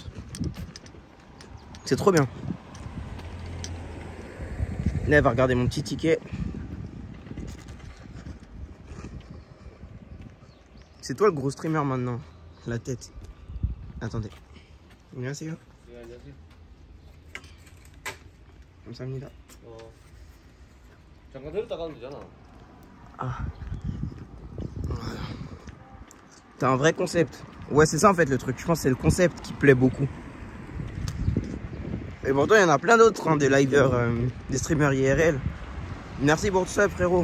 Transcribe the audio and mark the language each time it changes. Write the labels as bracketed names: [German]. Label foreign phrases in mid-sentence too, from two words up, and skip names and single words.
[French] C'est trop bien. Là, elle va regarder mon petit ticket. C'est toi le gros streamer maintenant. La tête. Attendez. Merci. [Korean] 감사합니다. 잠깐 데렸다 가면 되잖아. [French] Ah. T'as un vrai concept. Ouais, c'est ça en fait le truc. Je pense que c'est le concept qui plaît beaucoup. Et pourtant, il y en a plein d'autres, hein, des liveurs, des streamers IRL. Merci pour tout ça, frérot.